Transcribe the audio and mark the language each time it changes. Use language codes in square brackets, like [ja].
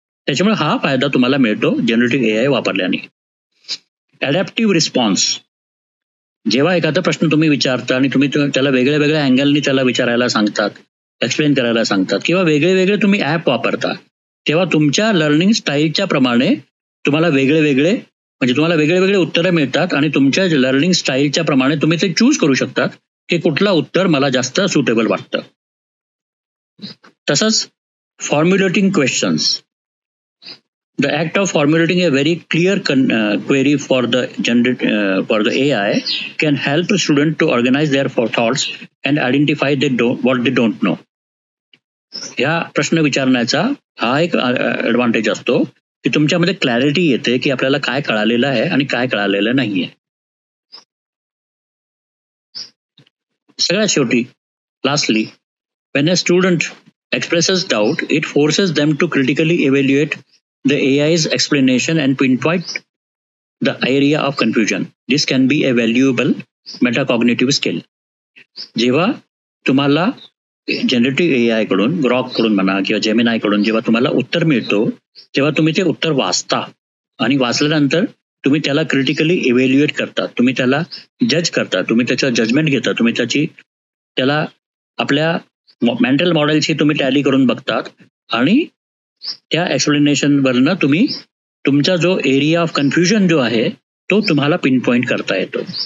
[mr] त्याच्यामुळे हा फायदा तुम्हाला मिळतो जनरेटिव्ह AI वापरल्याने. ॲडॅप्टिव्ह रिस्पॉन्स, जेव्हा एखादा प्रश्न तुम्ही विचारता आणि तुम्ही त्याला वेगळ्या वेगळ्या अँगलनी त्याला विचारायला सांगतात, एक्सप्लेन करायला सांगतात किंवा वेगळे वेगळे तुम्ही ॲप वापरता, तेव्हा तुमच्या लर्निंग स्टाईलच्या प्रमाणे तुम्हाला वेगळे वेगळे उत्तरं मिळतात आणि तुमच्या लर्निंग स्टाईलच्या प्रमाणे तुम्ही ते चूज करू शकतात की कुठला उत्तर मला जास्त सुटेबल वाटतं. तसंच फॉर्म्युलेटिंग questions, [en] The act of formulating a very clear query for the AI can help a student to organize their thoughts and identify what they don't know. [mr] ह्या प्रश्न विचारण्याचा हा एक ऍडव्हान्टेज असतो की तुमच्यामध्ये क्लॅरिटी येते की आपल्याला काय कळालेलं आहे आणि काय कळालेलं नाहीये. सगळ्यात शेवटी lastly, [en] when a student expresses doubt, it forces them to critically evaluate the AI's explanation and pinpoint the area of confusion. This can be a valuable metacognitive skill. [mr] जेव्हा तुम्हाला जनरेटिव्ह एआय कडून, ग्रॉक कडून म्हणा किंवा Gemini कडून जेव्हा तुम्हाला उत्तर मिळतो, तेव्हा तुम्ही ते उत्तर वाचता आणि वाचल्यानंतर तुम्ही त्याला क्रिटिकली इव्हॅल्युएट करता, तुम्ही त्याला जज करता, तुम्ही त्याचं जजमेंट घेता, तुम्ही त्याला आपल्या मेंटल मॉडेलशी तुम्ही टॅली करून बघतात आणि त्या एक्सप्लेनेशन वरनं तुम्ही तुमचा जो एरिया ऑफ कन्फ्युजन जो आहे तो तुम्हाला पिन पॉइंट करता येतो.